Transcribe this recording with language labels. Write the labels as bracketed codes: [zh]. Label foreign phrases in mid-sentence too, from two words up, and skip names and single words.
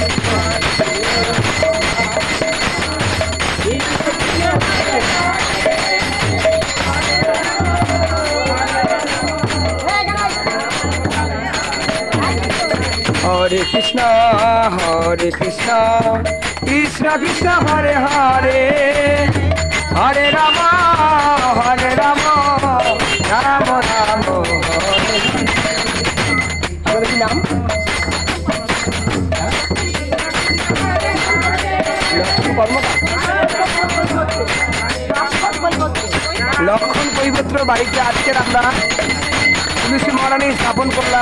[sa] Hare Krishna, Krishna Krishna, Hare Hare, Hare Rama, Rama Rama, Hare. [bn] আপনার কি নাম? লক্ষণ কৈবত্র বাড়িতে আজকের আমরা তুলসী মহারানী স্থাপন করলাম।